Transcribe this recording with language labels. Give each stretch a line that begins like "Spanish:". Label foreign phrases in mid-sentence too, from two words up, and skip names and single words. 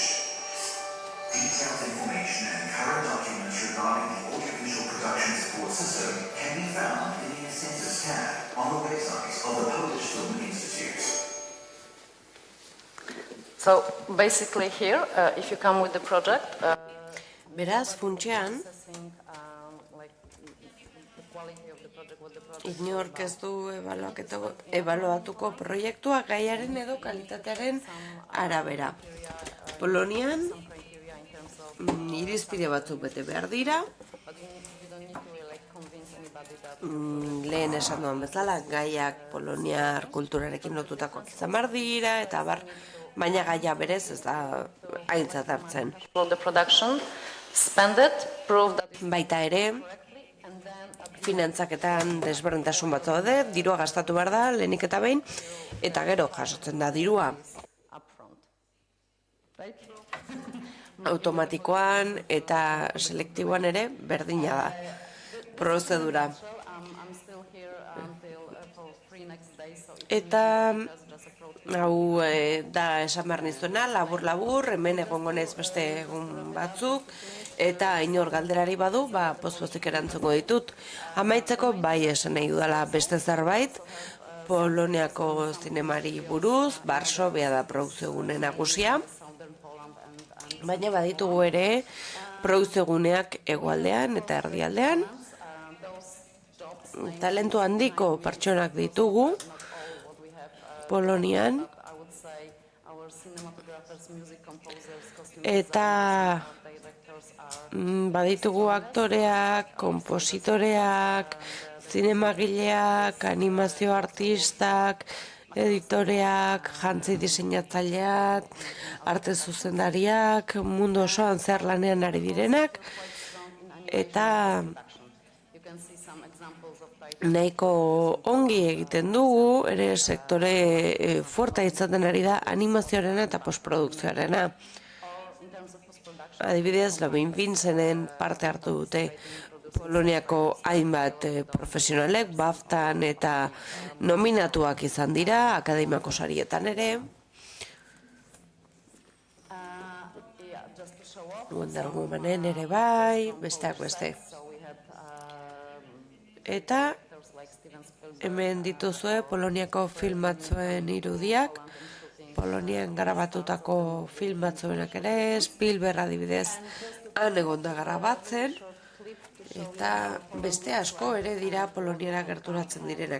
English: Detailed information and current documents regarding the audiovisual production support system can be found in the Incentives tab on the website of the Polish Film Institute. So basically here, if you come with the project,
Basque: Beraz, funtsean,
English: assessing like the quality of the project, what the project
Basque: inork ez du ebaluatuko proiektua gaiaren edo kalitatearen arabera. Polonian,
English: criteria in terms of,
Basque: irizpide batzuk bete behar dira,
English: but you don't need to really like convince anybody that
Basque: lehen esan duan bezala, gaiak poloniar kulturarekin lotutakoak izan behar dira, eta baina gaia berez ez da aintzat hartzen.
English: the production, spend it, prove that it's
Basque: Baita ere,
English: correctly, and then
Basque: finantzaketan desberdintasun bat daude, dirua gastatu behar da, lehenik eta behin, eta gero jasotzen da dirua
English: upfront. Right?
Basque: automatikoan eta selektiboan ere berdina da. Prozedura.
English: I'm still here until for 3 next days, so if
Basque: Eta
English: just approach
Basque: hau da esan behar nizuena, labur-labur, hemen egongo naiz beste egun batzuk, eta inor galderari badu, poz-pozik erantzungo ditut. Amaitzeko bai esan nahi dudala beste zerbait, Poloniako zinemari buruz, Varsovia da produkziogune nagusia,
English: Southern Poland and
Basque: baina baditugu ere produkzioguneak hegoaldean eta erdialdean.
English: those jobs,
Basque: Talentu handiko pertsonak ditugu
English: what we have,
Basque: Polonian,
English: I would say our cinematographers, music composers, costume
Basque: eta
English: directors are
Basque: baditugu aktoreak, kompositoreak, zinemagileak, animazio artistak, editoreak, jantzi diseinatzaileak, arte zuzendariak, mundu osoan zer lanean ari direnak, eta
English: you can see some examples of titles.
Basque: nahiko ongi egiten dugu, ere sektore fuerta izaten ari da animazioarena eta postprodukzioarena.
English: Or in terms of post-production,
Basque: Adibidez, Lobin Vincentzen parte hartu dute Poloniako hainbat profesionalek, BAFTAn eta nominatuak izan dira, akademiako sarietan ere.
English: yeah, just to show off.
Basque: Wonder Womanen ere bai, besteak beste.
English: So we had
Basque: Eta
English: actors like Steven Spielberg,
Basque: hemen dituzue Poloniako film batzuen irudiak, Polonian garabatutako film batzuenak ere, Spielberg adibidez, han egon da garabatzen, eta beste asko ere dira Poloniara gerturatzen direnak.